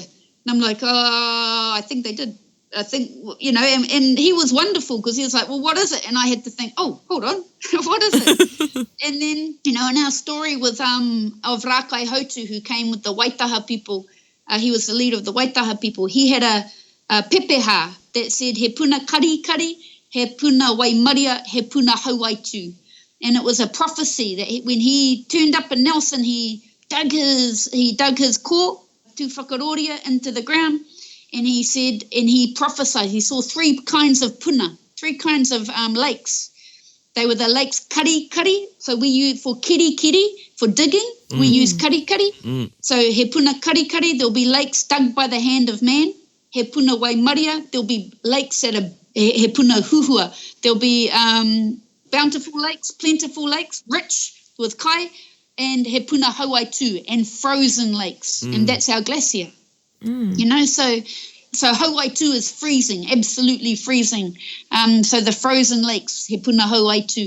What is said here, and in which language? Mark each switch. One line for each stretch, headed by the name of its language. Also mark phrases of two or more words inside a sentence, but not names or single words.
English: And I'm like, I think they did. I think, you know, and he was wonderful because he was like, well, what is it? And I had to think, oh, hold on, what is it? And then, you know, in our story with of Rākai Hautu, who came with the Waitaha people, he was the leader of the Waitaha people. He had a pepeha that said,
Māori: he puna kari kari, he puna waimaria, he puna hauaitu.
English: And it was a prophecy that when he turned up in Nelson, he dug his core to whakaroria into the ground. And he said, and he prophesied, he saw three kinds of puna, three kinds of lakes. They were the lakes
Māori: kari kari,
English: so we use for
Māori: kiri kiri,
English: for digging, we use
Māori: kari kari. So he puna kari kari,
English: there'll be lakes dug by the hand of man.
Māori: He puna waimaria,
English: there'll be lakes that are
Māori: he puna huhua.
English: There'll be bountiful lakes, plentiful lakes, rich with kai, and
Māori: he puna hauai too,
English: and frozen lakes, and that's our glacier. You know, so
Māori: hauai too
English: is freezing, absolutely freezing. So the frozen lakes,
Māori: he puna hauai too.